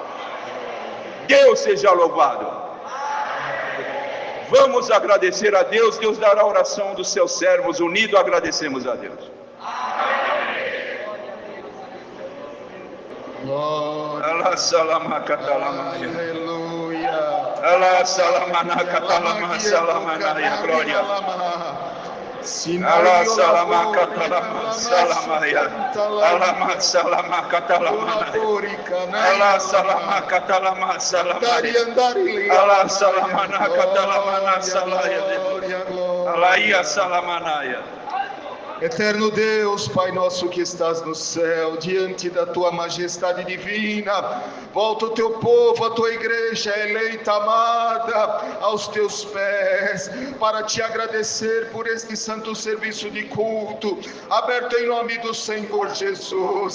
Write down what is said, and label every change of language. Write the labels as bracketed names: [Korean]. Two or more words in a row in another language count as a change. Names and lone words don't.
[Portuguese] Deus seja louvado. Vamos agradecer a Deus. Deus dará a oração dos seus servos, unidos agradecemos a Deus. Glória. Aleluia. Allah salamanaka talama salamanaya, glória. Allah salamaka talama salamaya. Allah salamaka talama. Allah salamaka talama salamaya. Allah salamanaka talama salaya. Allah ia salamanaya. Eterno Deus, Pai nosso que estás no céu, diante da tua majestade divina, volta o teu povo, a tua igreja eleita, amada, aos teus pés, para te agradecer por este santo serviço de culto, aberto em nome do Senhor Jesus.